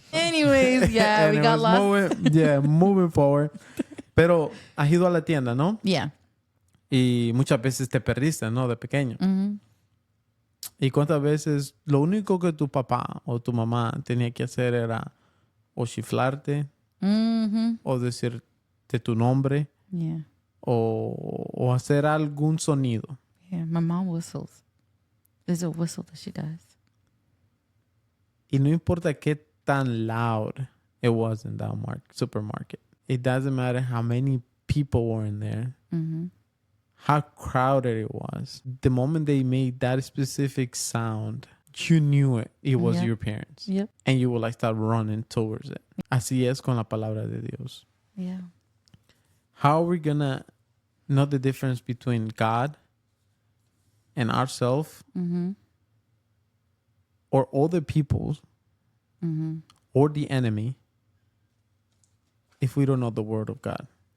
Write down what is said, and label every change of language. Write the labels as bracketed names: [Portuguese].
[English] Anyways, yeah, we got lost. Moving forward. [Spanish] Pero has ido a la tienda, ¿no? [English] Yeah. [Spanish] Y muchas veces te perdiste, ¿no? De pequeño. Mm-hmm. ¿Y cuántas veces lo único que tu papá o tu mamá tenía que hacer era o chiflarte Mm-hmm. o decirte tu nombre [English] Yeah. [Spanish] o hacer algún sonido? [English] Yeah. My mom whistles. There's a whistle that she does. [Spanish] Y no importa qué tan [English] loud it was in that supermarket. It doesn't matter how many people were in there, Mm-hmm. how crowded it was. The moment they made that specific sound, you knew it was Yeah. your parents. Yep. And you would like start running towards it. [Spanish] Así es con la palabra de Dios. [English] Yeah. How are we gonna know the difference between God and ourselves Mm-hmm. or other people Mm-hmm. or the enemy if we don't know the word of God?